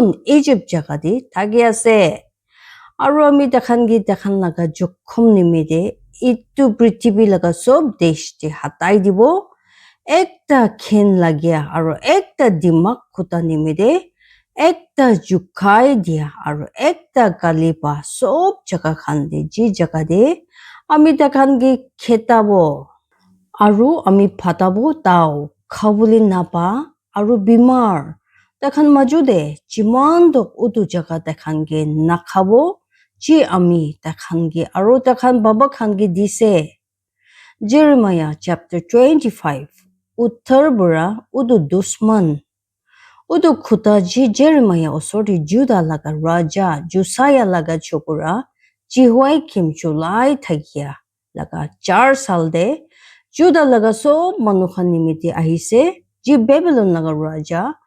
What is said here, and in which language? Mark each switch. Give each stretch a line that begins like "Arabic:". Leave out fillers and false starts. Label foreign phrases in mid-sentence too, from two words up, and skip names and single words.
Naga Pidgin: Egypt jaga de thagi ase aru ami takhan laga jokhom nimide itu prithvi laga sob desh de hatai dibo ekta khen lagia aru ekta dimak khuta nimide ekta jukai dia aru ekta kalipa sob jaga khan de ji jaga de ami takhan gi khetabo aru ami phatabo tao khabuli napa aru bimar takhan majude jiman dok utu jaga takhan ge nakhabo ji ami takhan ge aru takhan baba khan ge dise Jeremiah chapter 25 uttar bura udu dusman udu khuta ji Jeremiah osori Judah laga raja Josiah laga chokura Jehoiakim chulai thagia laga 4 sal de Judah laga sob manukhan nimiti ahise ji Babylon laga raja